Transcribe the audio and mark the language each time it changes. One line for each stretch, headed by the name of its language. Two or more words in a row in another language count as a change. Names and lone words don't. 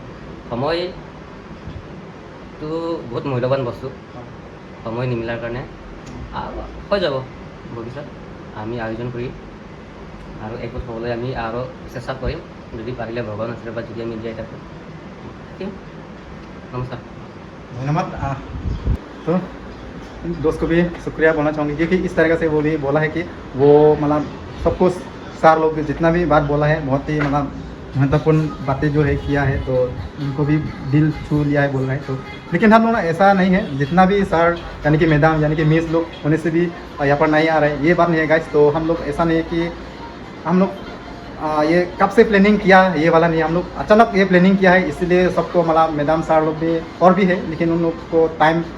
Assamese: সময়টো বহুত মূল্যৱান বস্তু সময় নিমিলাৰ কাৰণে আৰু হৈ যাব ভৱিষ্যত আমি আয়োজন কৰি আৰু একগোট হ'বলৈ আমি আৰু চেষ্টা কৰিম যদি পাৰিলে ভগৱান আশীৰ্বাদ যদি আমি জীয়াই থাকোঁ থাকিম নমস্কাৰ
Hindi: धन्यवाद तो दोस्त को भी शुक्रिया बोलना चाहूँगी क्योंकि इस तरीके से वो भी बोला है कि वो मतलब सब कुछ सार लोग जितना भी बात बोला है बहुत ही मतलब महत्वपूर्ण बातें जो है किया है तो उनको भी दिल छू लिया है बोल रहे हैं तो लेकिन हम लोग ना ऐसा नहीं है जितना भी सर यानी कि मैडम यानी कि मिस लोग होने से भी यहाँ पर नहीं आ रहे ये बात नहीं है गाइस तो हम लोग ऐसा नहीं है कि हम लोग ये कब से प्लानिंग किया ये वाला नहीं हम लोग अचानक ये प्लानिंग किया है इसलिए सबको मतलब
English: madam sir
Hindi: लोग भी और भी है लेकिन उन लोग को टाइम